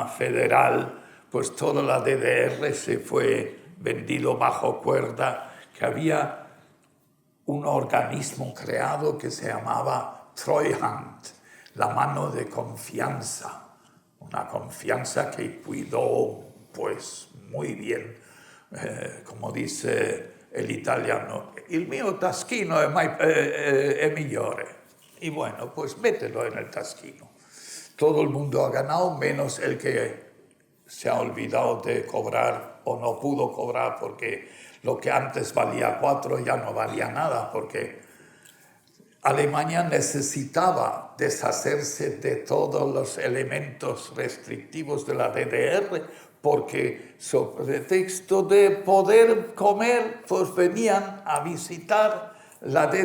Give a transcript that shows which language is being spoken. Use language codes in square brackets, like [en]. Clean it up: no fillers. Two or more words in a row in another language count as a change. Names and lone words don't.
[es] federal, pues toda la DDR se fue vendido bajo cuerda, que había un organismo creado que se llamaba Treuhand, la mano de confianza, una confianza que cuidó pues muy bien, como dice el italiano, [it] il mio taschino è migliore. [es] Y bueno, pues mételo en el taschino. Todo el mundo ha ganado, menos el que se ha olvidado de cobrar o no pudo cobrar, porque lo que antes valía 4 ya no valía nada, porque Alemania necesitaba deshacerse de todos los elementos restrictivos de la DDR, porque sobre pretexto de poder comer, pues venían a visitar la